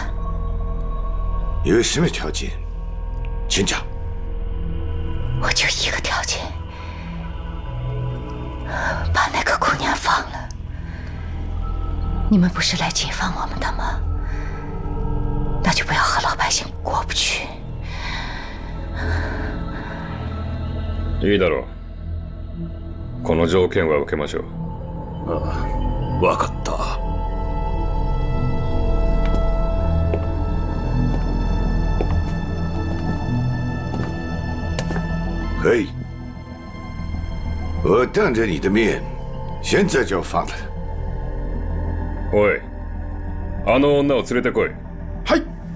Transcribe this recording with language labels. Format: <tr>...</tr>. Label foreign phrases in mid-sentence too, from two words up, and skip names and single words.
<zh>有什么条件？请讲。我就一个条件，把那个姑娘放了。你们不是来解放我们的吗？那就不要和老百姓过不去。</zh> <ja>いいだろう。この条件は受けましょう。ああ、わかった。</ja> <zh>可以，我当着你的面，现在就放了他。</zh> <ja>おい、あの女を連れてこい。はい。</ja>